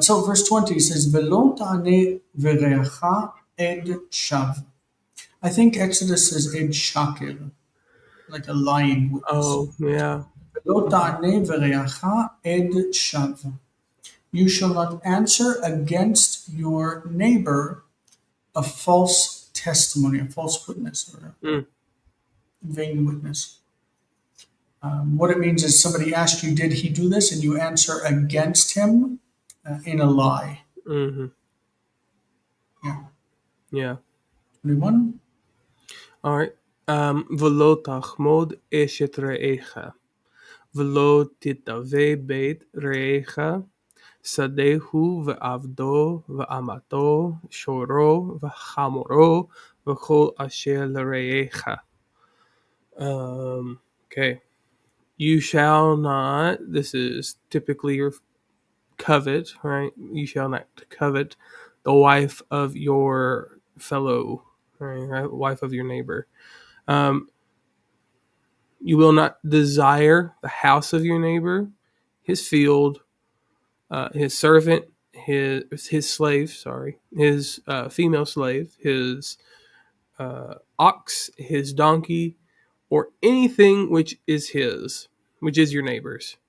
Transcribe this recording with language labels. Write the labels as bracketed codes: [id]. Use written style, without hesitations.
[en] So verse 20 says, [he] ולא תענה ורעך עד שווא. [en] I think Exodus says [he] עד שקר, [en] like a lying witness. Oh yeah. [he] ולא תענה ורעך עד שווא. [en] You shall not answer against your neighbor a false testimony, a false witness, or a Mm, vain witness. What it means is somebody asked you, did he do this? And you answer against him in a lie. hmm. Yeah. Yeah. 21. All right. [he] ולא תחמוד אשת רעך, ולא תתאווה בית רעך, שדהו ועבדו ואמתו, שורו וחמורו, וכל אשר לרעך. [en] Okay. You shall not, this is typically your covet, right? You shall not covet the wife of your fellow, right? Wife of your neighbor. Um, you will not desire the house of your neighbor, his field, his servant, his slave, sorry, his female slave, his ox, his donkey, or anything which is his, which is your neighbor's.